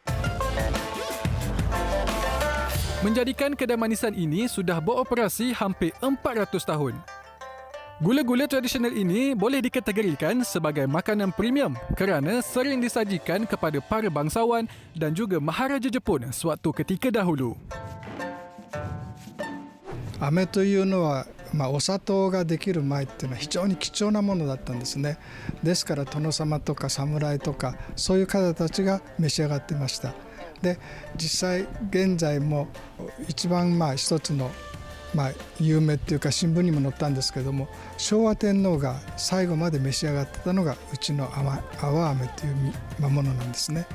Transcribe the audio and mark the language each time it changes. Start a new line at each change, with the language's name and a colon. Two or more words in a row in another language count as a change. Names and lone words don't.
Malay: Menjadikan kedai manisan ini sudah beroperasi hampir 400 tahun. Gula-gula tradisional ini boleh dikategorikan sebagai makanan premium kerana sering disajikan kepada para bangsawan dan juga Maharaja Jepun sewaktu ketika dahulu.
Japanese: 飴というのは、お砂糖ができる前っていうのは非常に貴重なものだったんですね。ですから殿様とか侍とかそういう方たちが召し上がってました。で実際現在も一番一つの有名っていうか新聞にも載ったんですけども、昭和天皇が最後まで召し上がってたのがうちの泡飴というものなんですね。